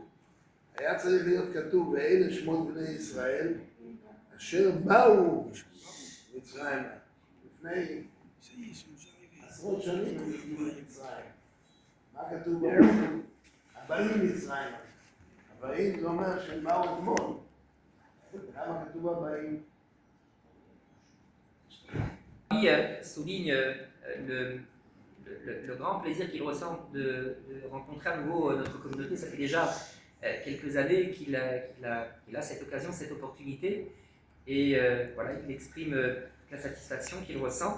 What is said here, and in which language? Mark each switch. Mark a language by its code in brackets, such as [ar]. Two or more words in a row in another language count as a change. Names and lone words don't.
[he] היה צריך להיות כתוב, ואלה שמות בני ישראל, אשר באו מצרימה. לפני עשרות שנים הם הגיעו למצרים. מה כתוב בפסוק? הבאים מצרימה. הבאים זה אומר שהם באו אתמול. למה כתוב הבאים? [fr] Souligne le grand plaisir qu'il ressent de rencontrer à nouveau notre communauté. Ça fait déjà quelques années qu'il a cette occasion, cette opportunité. Et voilà, il exprime la satisfaction qu'il ressent.